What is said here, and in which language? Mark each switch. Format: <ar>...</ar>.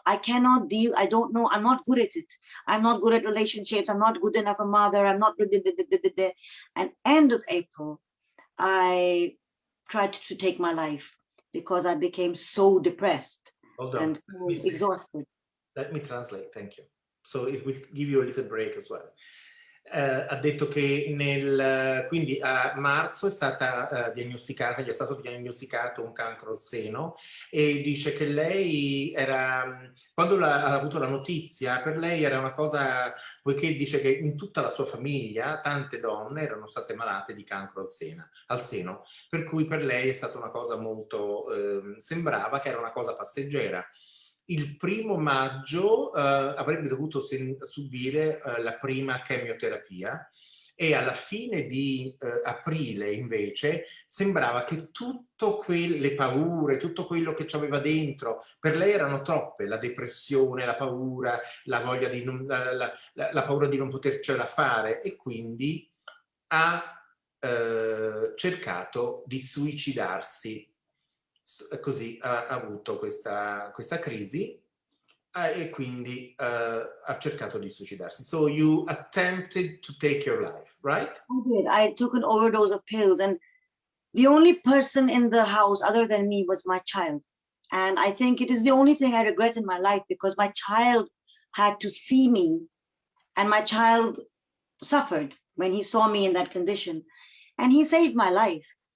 <en>I cannot deal, I don't know, I'm not good at it. I'm not good at relationships, I'm not good enough a mother, I'm not, and end of April, I tried to take my life because I became so depressed and so exhausted. Let me translate, thank you. So it will give you a little break as well.</en> <it>Ha detto che quindi a marzo è stata diagnosticata, gli è stato diagnosticato un cancro al seno, e dice che lei era, quando ha avuto la notizia, per lei era una cosa, poiché dice che in tutta la sua famiglia tante donne erano state malate di cancro al seno, per cui per lei è stata una cosa molto, sembrava che era una cosa passeggera. Il 1° maggio avrebbe dovuto subire la prima chemioterapia, e alla fine di aprile invece sembrava che tutte quelle paure, tutto quello che ci aveva dentro, per lei erano troppe: la depressione, la paura, la voglia di non, la paura di non potercela fare, e quindi ha cercato di suicidarsi. Così ha avuto questa crisi, e quindi ha cercato di suicidarsi.</it> <en>So you attempted to take your life, right? I did. I took an overdose of pills, and the only person in the house other than me was my child. And I think it is the only thing I regret in my life, because my child had to see me, and my child suffered when he saw me in that condition, and he saved my life.</en>